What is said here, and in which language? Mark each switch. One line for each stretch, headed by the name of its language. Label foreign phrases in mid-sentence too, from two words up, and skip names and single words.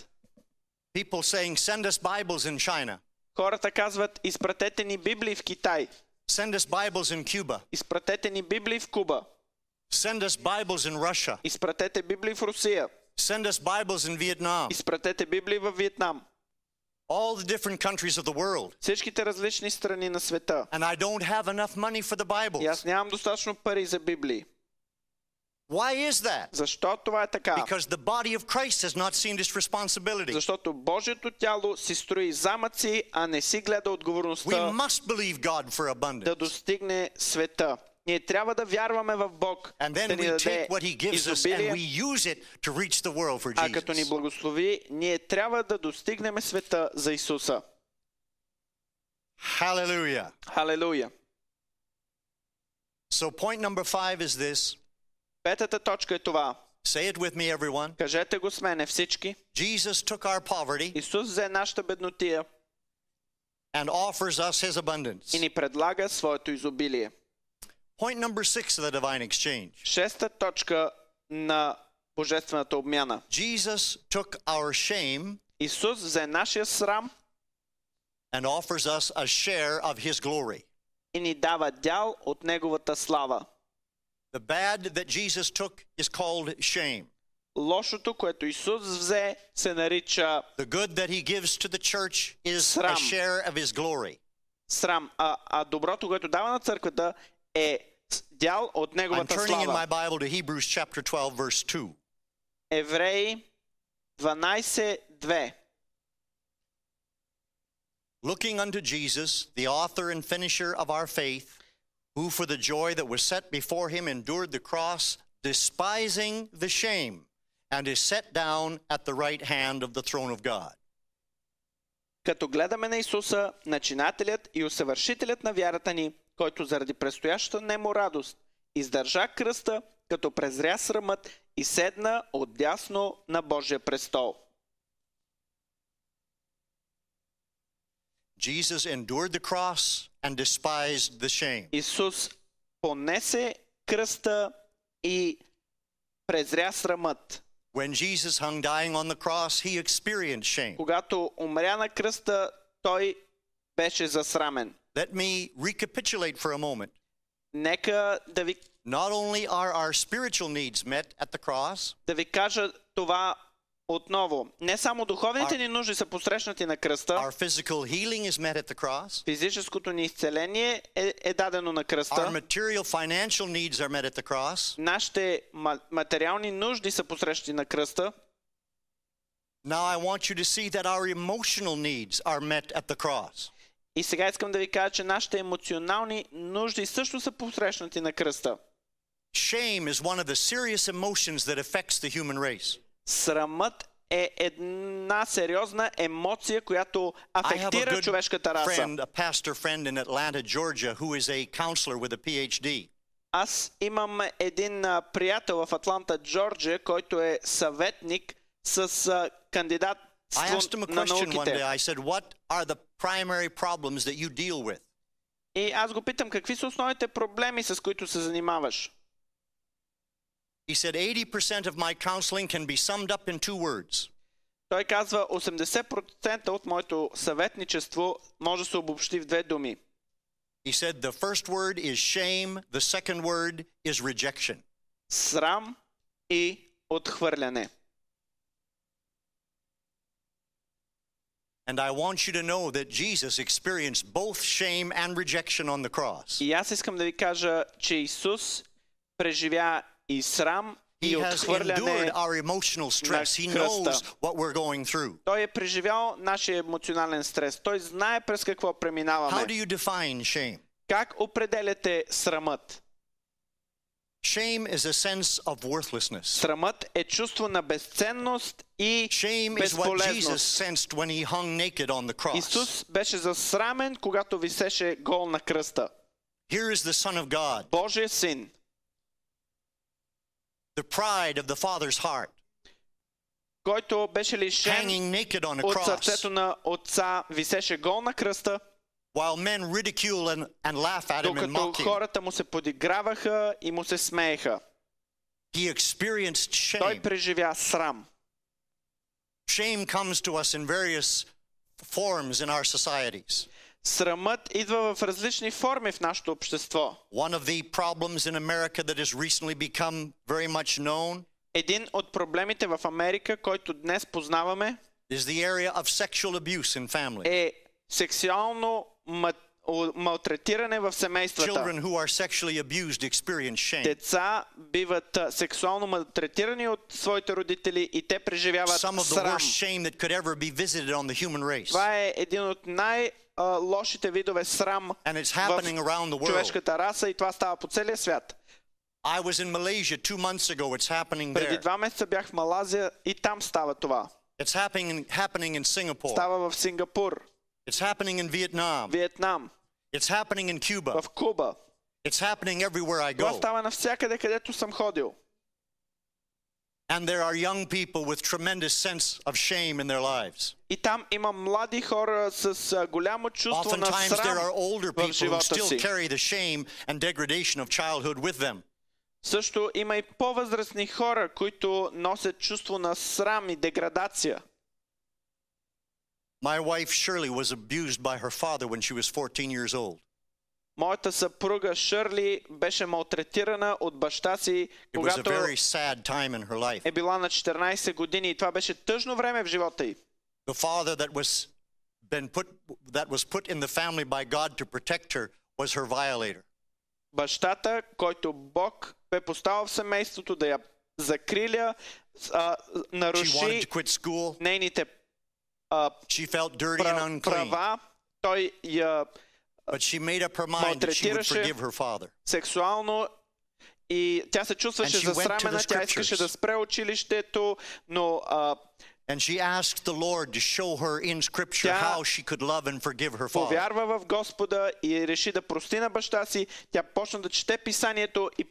English: People saying, send us Bibles in China.
Bulgarian: Хората казват, изпратете ни Библии в Китай.
English: Send us Bibles in Cuba.
Bulgarian: Изпратете ни Библии в Куба.
English: Send us Bibles in Russia.
Bulgarian: Изпратете Библии в Русия.
English: Send us Bibles in Vietnam.
Bulgarian: Изпратете Библии в Виетнам.
English: All the different countries of the world.
Bulgarian: Всичките различни страни на света.
English: And I don't have enough money for the
Bulgarian: И аз
English: Bibles.
Bulgarian: нямам достатъчно пари за Библии.
English: Why is that?
Bulgarian: Защо това е така?
English: Because the body of Christ has not seen its responsibility.
Bulgarian: Защото Божието тяло си строи замъци, а не си гледа
English: We
Bulgarian: отговорността
English: must believe God for
Bulgarian: да
English: abundance.
Bulgarian: достигне света. Ние трябва да вярваме в Бог,
English: And
Bulgarian: да
English: then
Bulgarian: ни
English: we
Bulgarian: даде
English: take what He gives us and we
Bulgarian: изобилие,
English: use it to reach the world for
Bulgarian: а като ни
English: Jesus.
Bulgarian: благослови, ние трябва да достигнем света за Исуса.
English: Hallelujah.
Bulgarian: Халелуя!
English: So point number 5 is this.
Bulgarian: Петата точка е това.
English: Say it with me, everyone.
Bulgarian: Кажете го с мене всички.
English: Jesus took our poverty
Bulgarian: Исус взе нашата беднотия
English: and offers us His
Bulgarian: и
English: abundance.
Bulgarian: ни предлага своето изобилие.
English: Point number 6 of the divine exchange.
Bulgarian: Шеста точка на божествената обмяна.
English: Jesus took our shame
Bulgarian: Исус взе нашия срам
English: and offers us a share of His glory.
Bulgarian: и ни дава дял от Неговата слава.
English: The bad that Jesus took is called shame.
Bulgarian: Лошото, което Исус взе, се нарича
English: The good that He gives to the church is a
Bulgarian: Срам.
English: share of His glory.
Bulgarian: срам, а доброто, което дава на църквата, е дял от
English: I'm
Bulgarian: Неговата
English: turning in my
Bulgarian: слава.
English: Bible to Hebrews chapter 12, verse 2.
Bulgarian: Евреи 12:2.
English: Looking unto Jesus, the author and finisher of our faith, who for the joy that was set before him endured the cross, despising the shame, and is set down at the right hand of the throne of God.
Bulgarian: Като гледаме на Исуса, начинателят и усъвършителят на вярата ни, който заради предстоящата нему радост издържа кръста, като презря срамът и седна отдясно на Божия престол.
English: Jesus endured the cross and despised the shame.
Bulgarian: Исус понесе кръста и презря срамът.
English: When Jesus hung dying on the cross, he experienced shame.
Bulgarian: Когато умря на кръста, той беше засрамен.
English: Let me recapitulate for a moment.
Bulgarian: Нека да ви
English: Not only are our spiritual needs met at the cross,
Bulgarian: кажа това отново. Не само духовните ни нужди са посрещнати на кръста,
English: our physical healing is met at the cross,
Bulgarian: физическото ни изцеление е дадено на
English: our
Bulgarian: кръста,
English: material financial needs are met at the cross.
Bulgarian: нашите материални нужди са посрещани на кръста.
English: Now I want you to see that our emotional needs are met at the cross.
Bulgarian: И сега искам да ви кажа, че нашите емоционални нужди също са посрещнати на кръста.
English: Shame is one of the serious emotions that affects the human race.
Bulgarian: Срамът е една сериозна емоция, която
English: I have a
Bulgarian: афектира
English: good
Bulgarian: човешката раса.
English: friend, a pastor friend in Atlanta, Georgia, who is a counselor with a PhD.
Bulgarian: Аз имам един приятел в Атланта, Джорджия, който е съветник с кандидат
English: I asked him a
Bulgarian: на
English: question one day.
Bulgarian: науките.
English: I said, what are the primary problems that you deal with?
Bulgarian: И аз го питам, какви са основните проблеми, с които се занимаваш?
English: He said, 80% of my counseling can be summed up in 2 words.
Bulgarian: Той казва, 80% от моето съветничество може да се обобщи в 2 думи.
English: He said, the first word is shame, the second word is rejection.
Bulgarian: Срам и отхвърляне.
English: And I want you to know that Jesus experienced both shame and rejection on the cross.
Bulgarian: И аз искам да ви кажа, че Исус преживя и срам, и
English: He has
Bulgarian: отхвърляне
English: endured our emotional stress. He knows what we're going through.
Bulgarian: Той е преживял нашия емоционален стрес. Той знае през какво
English: How
Bulgarian: преминаваме.
English: do you define shame?
Bulgarian: Как определяте срамът?
English: Shame is a sense of worthlessness.
Bulgarian: Срамът е чувство на безценност и
English: Shame is what Jesus
Bulgarian: безполезност.
English: sensed when he hung naked on the cross.
Bulgarian: Исус беше засрамен, когато висеше гол на кръста.
English: Here is the Son of God,
Bulgarian: Божия син,
English: the pride of the Father's heart,
Bulgarian: който беше лишен
English: hanging naked on a
Bulgarian: от
English: cross,
Bulgarian: сърцето на отца, висеше гол на кръста,
English: while men ridicule and laugh at him and
Bulgarian: докато
English: mock him.
Bulgarian: хората му се подиграваха и му се смееха.
English: He experienced
Bulgarian: Той
English: shame.
Bulgarian: преживя срам.
English: Shame comes to us in various forms in our societies.
Bulgarian: Срамът идва в различни форми в нашето общество.
English: One of the problems in America that has recently become very much known
Bulgarian: Един от проблемите в Америка, който днес познаваме,
English: is the area of sexual abuse in families.
Bulgarian: е сексуално малтретиране в семействата.
English: Children who are sexually abused experience shame.
Bulgarian: Деца биват сексуално малтретирани от своите родители и те преживяват
English: Some of the
Bulgarian: срам.
English: worst shame that could ever be visited on the human race.
Bulgarian: Това е един от най-лошите видове срам
English: And it's
Bulgarian: в
English: happening around the world.
Bulgarian: човешката раса и това става по целия свят.
English: I was in Malaysia 2 months ago. It's happening
Bulgarian: Преди
English: there.
Bulgarian: 2 месеца бях в Малазия и там става това.
English: It's happening in Singapore.
Bulgarian: Става в Сингапур,
English: It's happening in Vietnam.
Bulgarian: Виетнам,
English: It's happening in Cuba.
Bulgarian: в Куба.
English: It's happening everywhere I
Bulgarian: Това
English: go.
Bulgarian: става навсякъде, където съм ходил.
English: And there are young people with tremendous sense of shame in their lives.
Bulgarian: И там има млади хора с голямо чувство на
English: Oftentimes there
Bulgarian: срам
English: are older
Bulgarian: в
English: people who
Bulgarian: живота
English: still
Bulgarian: си.
English: carry the shame and degradation of childhood with them.
Bulgarian: Също има и по-възрастни хора, които носят чувство на срам и деградация.
English: My wife Shirley was abused by her father when she was 14 years old.
Bulgarian: Моята съпруга Шърли беше малтретирана от баща си,
English: It was a
Bulgarian: когато
English: very sad time in her life.
Bulgarian: е била на 14 години и това беше тъжно време в живота й.
English: The father that was put in the family by God to protect her was her violator.
Bulgarian: Бащата, който Бог бе поставил в семейството да я закриля,
English: She wanted
Bulgarian: наруши
English: to quit school.
Bulgarian: нейните
English: She felt dirty and unclean.
Bulgarian: права, той я
English: But she made up her mind that she would
Bulgarian: малтретираше
English: forgive her father.
Bulgarian: сексуално и тя се чувстваше
English: And she went to
Bulgarian: засрамена,
English: the
Bulgarian: тя искаше
English: scriptures.
Bulgarian: да спре училището, но
English: And she asked the Lord to show her in Scripture
Bulgarian: Тя
English: how she could love and forgive her father.
Bulgarian: повярва в Господа и реши да прости на баща си. Тя почна да чете писанието и